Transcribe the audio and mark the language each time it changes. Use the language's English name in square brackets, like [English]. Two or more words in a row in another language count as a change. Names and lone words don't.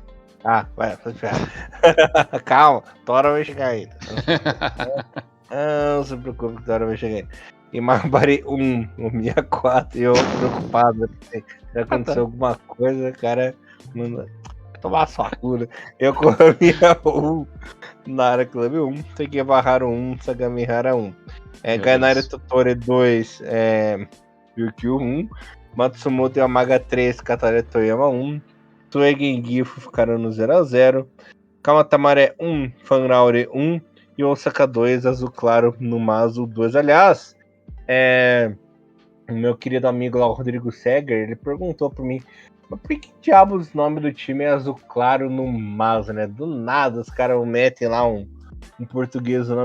[Portuguese] Ah, vai ferrar. Calma, Tora vai chegar ainda. Não se preocupe que Tora vai chegar ainda. E Mabari 1, Omiya 4, e eu preocupado, né? Se aconteceu alguma coisa, cara, mano, tomar sua cura. Eu com Omiya 1, Nara Club 1, Sekibahara 1, Sagamihara 1. Gainari Totore 2, Ryukyu 1, Matsumoto Yamaga 3, Katare Toyama 1, Suegen Gifu ficaram no 0x0, Kamatamare 1, Fanraure 1 e Osaka 2, Azul Claro no Mazo 2. Aliás, o meu querido amigo lá, o Rodrigo Seger, ele perguntou pra mim, mas por que diabos o nome do time é Azul Claro no Mazo, né? Do nada os caras metem lá um português, né?